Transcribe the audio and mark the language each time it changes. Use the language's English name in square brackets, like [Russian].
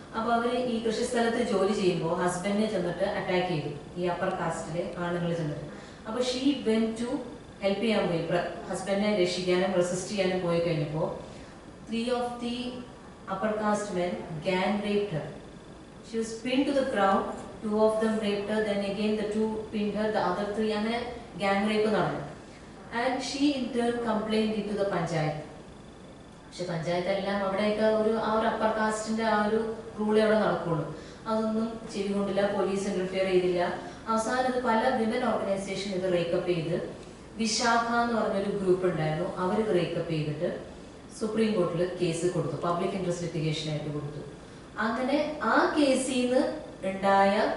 [Malayalam] അപ്പോൾ അവർ ഈ കൃഷിസ്ഥലത്ത് ജോലി ചെയ്യുമ്പോൾ ഹസ്ബൻഡിനെ ചെന്നിട്ട് അറ്റാക്ക് ചെയ്തു, ഈ അപ്പർ കാസ്റ്റിലെ ആണുങ്ങൾ ചെന്നിട്ട്. അപ്പോൾ ഷീ വെന്റ് ടു ഹെൽപ്പ് ചെയ്യാൻ പോയി, ഹസ്ബൻഡിനെ രക്ഷിക്കാനും റെസിസ്റ്റ് ചെയ്യാനും പോയി കഴിഞ്ഞപ്പോൾ [English] 3 of the upper caste men gang raped her. She was pinned to the ground. 2 of them raped her. Then again the 2 pinned her. The other 3 [Malayalam] അങ്ങനെ [English] gang rape [Malayalam] നടന്നു. [English] And she in turn complained into the panchayat. [Malayalam] പക്ഷെ പഞ്ചായത്ത് എല്ലാം അവിടെയൊക്കെ ആ ഒരു upper കാസ്റ്റിന്റെ ആ ഒരു റൂളേ അവിടെ നടക്കുള്ളൂ. അതൊന്നും ചെവി കൊണ്ടില്ല, പോലീസ് ഇന്റർഫിയർ ചെയ്തില്ല. അവസാനം ഇത് പല വിമൻ ഓർഗനൈസേഷൻ ഇത് റേക്കപ്പ് ചെയ്ത്, വിശാഖ എന്ന് പറഞ്ഞൊരു ഗ്രൂപ്പ് ഉണ്ടായിരുന്നു, അവർ ഇത് റേക്കപ്പ് ചെയ്തിട്ട് സുപ്രീം കോർട്ടിൽ കേസ് കൊടുത്തു, പബ്ലിക് ഇൻട്രസ്റ്റ് ലിറ്റിഗേഷൻ ആയിട്ട് കൊടുത്തു. അങ്ങനെ ആ കേസിൽ നിന്ന് ഉണ്ടായ